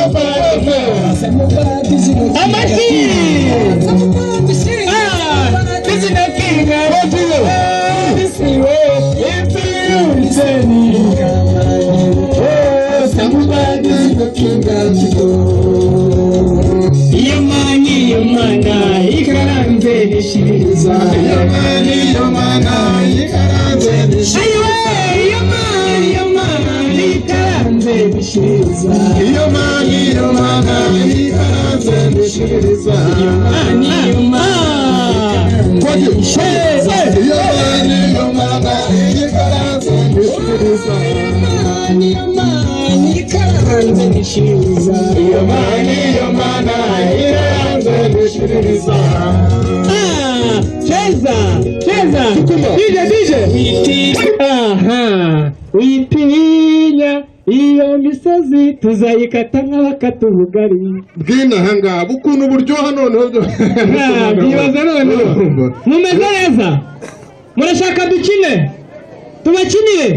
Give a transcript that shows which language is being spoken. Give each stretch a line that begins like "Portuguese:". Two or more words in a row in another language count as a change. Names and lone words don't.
English: Somebody's knocking at the door. If you listen, come and listen. Somebody's knocking at the door.
Kinyarwanda: Yomana, ikaranze nishiriza. Yomana, ikaranze nishiriza. Yomana, ikaranze nishiriza. Yomana, ikaranze nishiriza. Yomana, ikaranze nishiriza. Yomana, ikaranze nishiriza. Ikaranze nishiriza. Yomana, ikaranze nishiriza. Cheza. DJ. Witinya iyo misozi tuzayikata nk'abakata ubugari. Bwina hanga bukuntu buryoha noneho byo. Bibaza noneho. Mumeze neza? Murashaka dukine? Tubakinire?